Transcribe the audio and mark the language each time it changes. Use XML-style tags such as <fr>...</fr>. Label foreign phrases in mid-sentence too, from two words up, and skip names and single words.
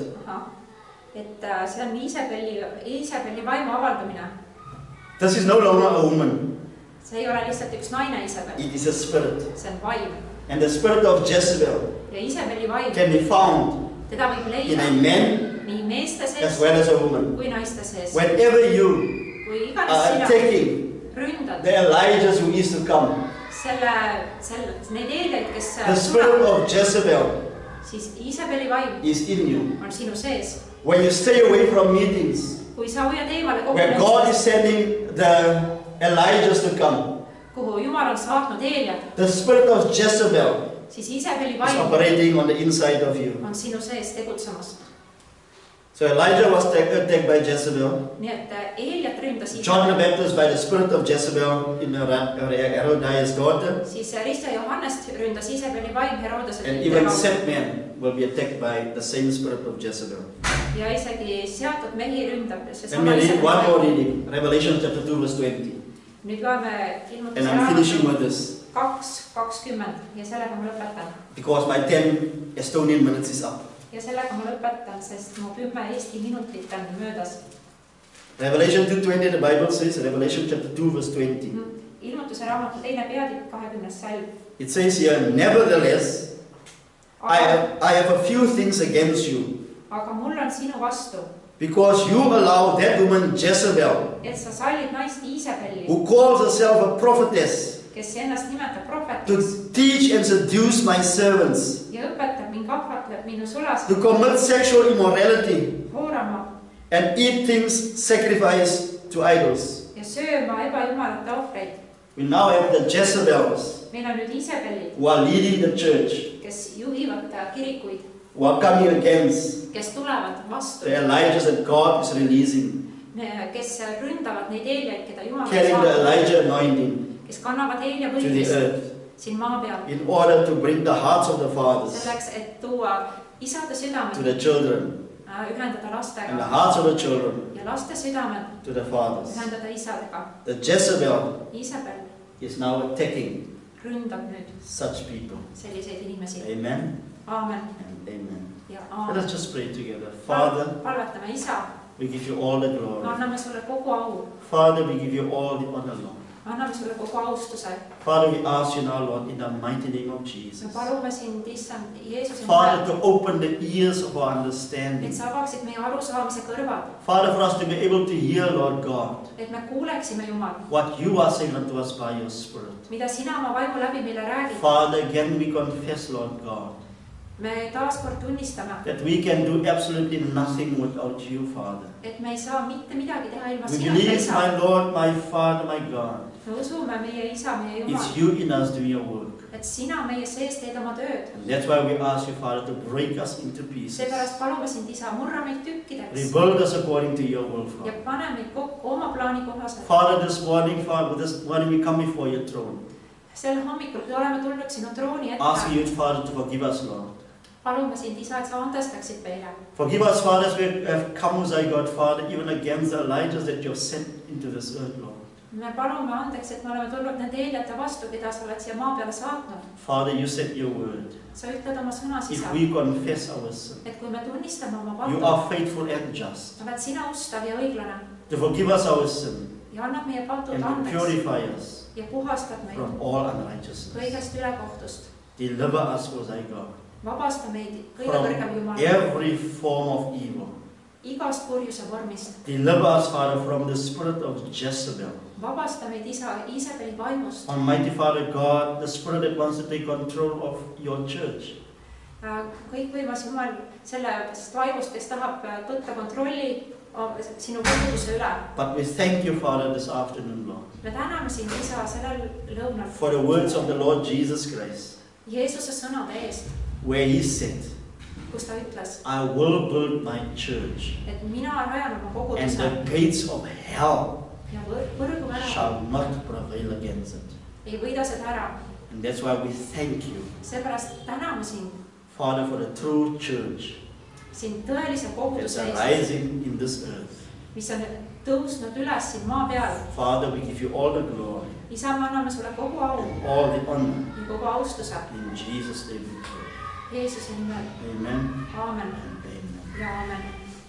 <et>et see on Iisabeli vaimu avaldamine.</et> <en>This is no longer a woman,</en> <et>See ei ole lihtsalt üks naine Iisabel,</et> <en>it is a spirit.</en> <et>see on vaim.</et> <en>And the spirit of Jezebel</en> <et>Ja Iisabeli vaim,</et> <en>can be found</en> <et>teda võib</et> <en>in</en> <et>leida</et> <en>a man</en> <et>nii meeste</et> <en>as</en> <et>sees</et> <en>well as a woman.</en> <et>kui naiste sees.</et> <en>Whenever you</en> <et>Kui iganes</et> <en>are</en> <et>sina</et> <en>attacking</en> <et>ründad</et> <en>the Elijahs who is to come,</en> <et>neid eelijaid, kes</et> <en>the spirit of Jezebel</en> <et>siis Iisabeli vaim</et> <en>is in you.</en> <et>on sinu sees.</et> <en>When you stay away from meetings</en> <et>Kui sa hoiad eemale</et> <en>where God is</en> <et>kogunemistest,</et> <en>sending the Elijahs to come,</en> <et>kuhu Jumal on saatnud eelijad,</et> <en>the spirit of Jezebel</en> <et>siis Iisabeli</et> <en>is</en> <et>vaim</et> <en>operating on the inside of you.</en> <et>on sinu sees tegutsemas.</et> <en>So Elijah was attacked by Jezebel.</en> <et>Nii et eelijat ründas</et> <en>John the</en> <et>Iisabel.</et> <en>Baptist by the spirit of Jezebel in Herodias' daughter.</en> <et>Siis Risti ja Johannest ründas Iisabeli vaim Herodese</et> <en>And even</en> <et>tütre</et> <en>set men will be attacked by the same spirit of Jezebel.</en> <et>ja isegi seatud mehi ründab</et> <en>Let</en> <et>seesama</et> <en>me read one more</en> <et>Iisabeli vaim.</et> <en>reading. Revelation chapter 2 verse 20.</en> <et>Nüüd loeme</et> <en>And I'm finishing</en> <et>ilmutuse</et> <en>with this</en> <et>2:20 ja sellega ma lõpetan.</et> <en>because my 10 Estonian minutes is up.</en> <et>Ja sellega ma lõpetan, sest mu 10 Eesti minutit on möödas.</et> <en>Revelation 2:20, the Bible says, Revelation chapter 2 verse 20.</en> <et>Ilmutuse raamatu 2. peatükk 20. salm.</et> <en>It says here, nevertheless, I have a few things against you,</en> <et>Aga mul on sinu vastu,</et> <en>because you allow that woman Jezebel,</en> <et>et sa sallid naist Iisabeli,</et> <en>who calls herself a prophetess,</en> <et>kes ennast nimetab</et> <en>to</en> <et>prohvetiks</et> <en>teach and seduce my servants,</en> <et>ja õpetab ning ahvatleb minu sulas</et> <en>to commit sexual immorality</en> <et>hoorama</et> <en>and eat things sacrificed to idols.</en> <et>ja sööma ebajumalate ohvreid.</et> <en>We now have the Jezebels</en> <et>Meil on nüüd Iisabelid,</et> <en>who are leading the church,</en> <et>kes juhivad kirikuid,</et> <en>who are coming against</en> <et>kes tulevad vastu,</et> <en>the Elijahs that God is releasing,</en> <et>kes ründavad neid eelijaid, keda Jumal on</et> <en>carrying the</en> <et>saanud,</et> <en>Elijah anointing</en> <et>kes kannavad eelia</et> <en>to the</en> <et>võimist</et> <en>earth,</en> <et>siin maa peal,</et> <en>in order to bring the hearts of the fathers</en> <et>selleks, et tuua isade</et> <en>to</en> <et>südamed,</et> <en>the children,</en> <et>ühendada</et> <en>and the</en> <et>lastega</et> <en>hearts of the children</en> <et>ja laste südamed</et> <en>to the fathers.</en> <et>ühendada isadega.</et> <en>The Jezebel</en> <et>Iisabel</et> <en>is now attacking</en> <et>ründab nüüd</et> <en>such people.</en> <et>selliseid inimesi.</et> <en>Amen</en> <et>Aamen</et> <en>and amen.</en> <et>ja</et> <en>Let</en> <et>aamen.</et> <en>us just pray together. Father,</en> <et>Palvetame Isa,</et> <en>we give you all the glory.</en> <et>anname sulle kogu au,</et> <en>Father, we give you all the honor, Lord.</en> <et>anname sulle kogu austuse.</et> <en>Father, we ask you now, Lord, in the mighty name of</en> <et>Me</et> <en>Jesus.</en> <et>palume sind, issand Jeesuse</et> <en>Father,</en> <et>nimel,</et> <en>to open the ears of our</en> <et>et</et> <en>understanding.</en> <et>sa avaksid meie arusaamise kõrvad,</et> <en>Father, for us to be able to hear, Lord God,</en> <et>et me kuuleksime, Jumal,</et> <en>what you are saying unto us by your Spirit.</en> <et>mida sina oma vaimu läbi meile räägid.</et> <en>Father, again we confess, Lord God,</en> <et>Me taaskord tunnistame,</et> <en>that we can do absolutely nothing without you, Father.</en> <et>et me ei saa mitte midagi teha ilma</et> <en>We</en> <et>sinuta,</et> <en>believe,</en> <et>Isa.</et> <en>my Lord, my Father, my God,</en> <et>Me usume, meie Isa, meie Jumal,</et> <en>it's you in us doing your work.</en> <et>et sina meie sees teed oma tööd.</et> <en>And that's why we ask you, Father, to break us into pieces.</en> <et>Seepärast palume sind, Isa, murra meid tükkideks</et> <en>Rebuild us according to your will,</en> <et>ja</et> <en>Father.</en> <et>pane meid kokku oma plaani kohaselt.</et> <en>Father, this morning we come before your throne,</en> <et>Sel hommikul me oleme tulnud sinu trooni</et> <en>asking</en> <et>ette.</et> <en>you, Father, to forgive us, Lord.</en> <et>Palume sind, Isa, et sa andestaksid meile.</et> <en>Forgive us, Father, as we have come, as I God, Father, even against the Elijahs that you have sent into this earth, Lord.</en> <et>me palume andeks, et me oleme tulnud nende eeljate vastu, keda sa oled siia maa peale saatnud.</et> <en>Father, you said your word.</en> <et>Sa ütled oma sõnas,</et> <en>If</en> <et>isa,</et> <en>we confess our sin,</en> <et>et kui me tunnistame oma</et> <en>you</en> <et>pattu,</et> <en>are faithful and just</en> <et>oled sina ustav ja õiglane</et> <en>to forgive us our sin</en> <et>ja annab meie patud</et> <en>and to</en> <et>andeks</et> <en>purify us</en> <et>ja puhastad meid</et> <en>from all unrighteousness.</en> <et>kõigest ülekohtust.</et> <en>Deliver us, O thy God,</en> <et>Vabasta meid kõige</et> <en>from</en> <et>kõrgem Jumal</et> <en>every form of evil.</en> <et>igast kurjuse vormist.</et> <en>Deliver us, Father, from the spirit of Jezebel.</en> <et>Vabasta meid isa Iisabeli vaimust.</et> <en>Almighty Father God, the spirit that wants to take control of your church.</en> <et>Kõikvõimas Jumal sellest vaimust, kes tahab võtta kontrolli sinu koguduse üle.</et> <en>But we thank you, Father, this afternoon, Lord,</en> <et>Me täname sind, isa, sellel lõunal</et> <en>for the words of the Lord Jesus Christ,</en> <et>Jeesuse sõnade eest,</et> <en>where he said,</en> <et>kus ta ütles,</et> <en>I will build my church,</en> <et>et mina rajan oma</et> <en>and</en> <et>koguduse</et> <en>the gates of hell</en> <et>ja võrgu ära</et> <en>shall not prevail against it.</en> <et>ei võida seda ära.</et> <en>And that's why we thank you,</en> <et>Seepärast täname sind,</et> <en>Father, for the true church</en> <et>sind tõelise</et> <en>that's</en> <et>koguduse eest,</et> <en>arising in this earth.</en> <et>mis on tõusnud üles siin maa peal.</et> <en>Father, we give you all the glory</en> <et>Isa, me anname sulle kogu au</et> <en>and all the honor.</en> <et>ja kogu austuse</et> <en>In Jesus' name we pray.</en> <et>Jeesuse nimel.</et> <en>Amen</en> <et>Aamen</et> <en>and amen.</en> <et>ja aamen.</et>